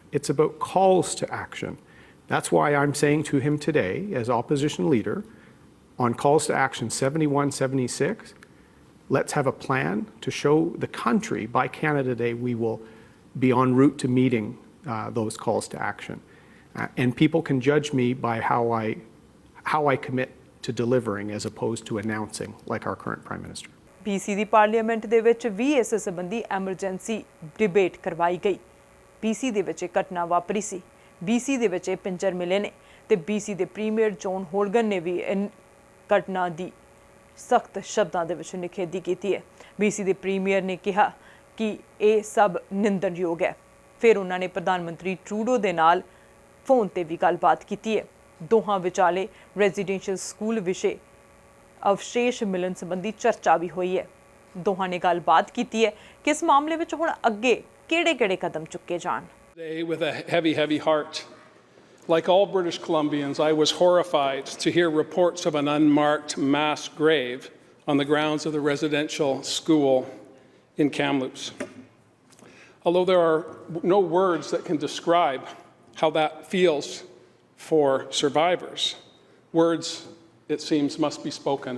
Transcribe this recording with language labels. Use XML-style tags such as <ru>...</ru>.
<en>It's about calls to action. That's why I'm saying to him today, as opposition leader, on calls to action 71, 76, let's have a plan to show the country by Canada Day we will be en route to meeting those calls to action. And people can judge me by how I commit to delivering as opposed to announcing like our current Prime Minister.</en> <pa>BC ਦੀ parliament ਦੇ ਵਿੱਚ ਵੀ ਇਸ ਸੰਬੰਧੀ emergency debate ਕਰਵਾਈ ਗਈ। BC ਦੇ ਵਿੱਚ ਇਹ ਘਟਨਾ ਵਾਪਰੀ ਸੀ। BC ਦੇ ਵਿੱਚ ਇਹ ਪਿੰਜਰ ਮਿਲੇ ਨੇ ਤੇ BC ਦੇ ਪ੍ਰੀਮੀਅਰ ਜੌਨ ਹੋਲਗਨ ਨੇ ਵੀ ਘਟਨਾ ਦੀ ਸਖਤ ਸ਼ਬਦਾਂ ਦੇ ਵਿੱਚ ਨਿਖੇਧੀ ਕੀਤੀ ਹੈ। BC ਦੇ ਪ੍ਰੀਮੀਅਰ ਨੇ ਕਿਹਾ ਕਿ ਇਹ ਸਭ ਨਿੰਦਣਯੋਗ ਹੈ। ਫਿਰ ਉਹਨਾਂ ਨੇ ਪ੍ਰਧਾਨ ਮੰਤਰੀ ਟਰੂਡੋ ਦੇ ਨਾਲ ਫੋਨ ਤੇ ਵੀ ਗੱਲਬਾਤ ਕੀਤੀ ਹੈ। ਦੋਹਾਂ ਵਿਚਾਲੇ ਰੈਜ਼ੀਡੈਂਸ਼ੀਅਲ ਸਕੂਲ ਵਿਸ਼ੇ ਅਵਸ਼ੇਸ਼ ਮਿਲਣ ਸੰਬੰਧੀ ਚਰਚਾ ਵੀ ਹੋਈ ਹੈ। ਦੋਹਾਂ ਨੇ ਗੱਲਬਾਤ ਕੀਤੀ ਹੈ ਕਿ ਇਸ ਮਾਮਲੇ ਵਿੱਚ ਹੁਣ ਅੱਗੇ ਕਿਹੜੇ-ਕਿਹੜੇ ਕਦਮ ਚੁੱਕੇ ਜਾਣ।</pa> <en>With a heavy heart. Like all British Columbians, I was horrified to hear reports of an unmarked mass grave on the grounds of the residential school in Kamloops. Although there are no words that can describe how that feels for survivors, words, it seems, must be spoken.</en>